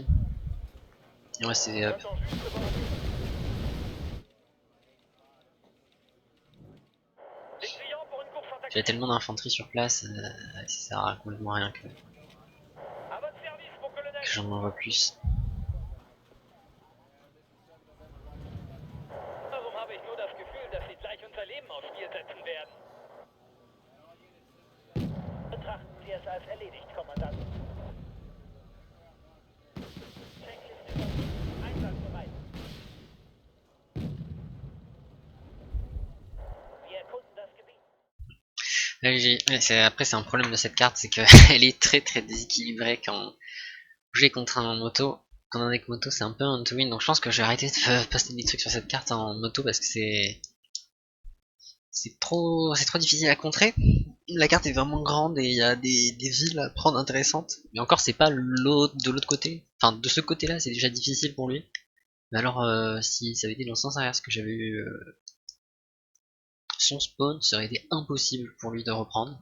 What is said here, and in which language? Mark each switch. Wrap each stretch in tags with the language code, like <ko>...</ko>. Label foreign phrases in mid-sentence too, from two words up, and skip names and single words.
<fr>Il me reste CV up. J'attends juste de voir un- Des clients pour une course en taxi? J'ai tellement d'infanterie sur place, ça sert à complètement rien que À votre service, mon colonel. j'en envoie plus.</fr> <de>Warum habe ich nur das Gefühl, dass Sie gleich unser Leben aufs Spiel setzen werden? Betrachten Sie es als erledigt, Kommandant. Checkliste über. Einsatzbereit. Wir erkunden das Gebiet.</de> <fr>Après c'est un problème de cette carte, c'est qu'elle est très déséquilibrée quand on joue contre un moto. Quand on est avec moto c'est un peu un</fr> <en>to win,</en> <fr>donc je pense que je vais arrêter de poster des trucs sur cette carte en moto parce que c'est c'est trop difficile à contrer. La carte est vraiment grande et il y a des villes à prendre intéressantes. Mais encore, c'est pas l'autre de l'autre côté. Enfin, de ce côté-là, c'est déjà difficile pour lui. Mais alors, si ça avait été dans le sens inverse que j'avais eu son spawn, ça aurait été impossible pour lui de reprendre.</fr>